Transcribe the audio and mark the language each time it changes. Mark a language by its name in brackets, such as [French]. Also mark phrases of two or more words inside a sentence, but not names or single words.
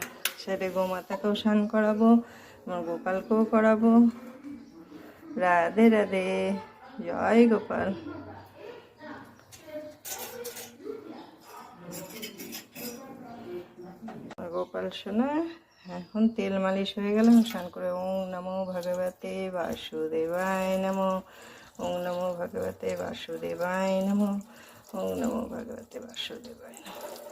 [Bangla] সেটা গোমাতাকেও স্নান করাবো, আমার গোপালকেও করাবো। রাধে রাধে, জয় গোপাল। গোপাল সোনা এখন তেল মালিশ হয়ে গেল, স্নান করে [Sanskrit] ওং নমো ভগবতে বাসুদেবায় নমো, ওং নমো ভগবতে বাসুদেবায় নমো, ওং নমো ভগবতে বাসুদেবায় নমো।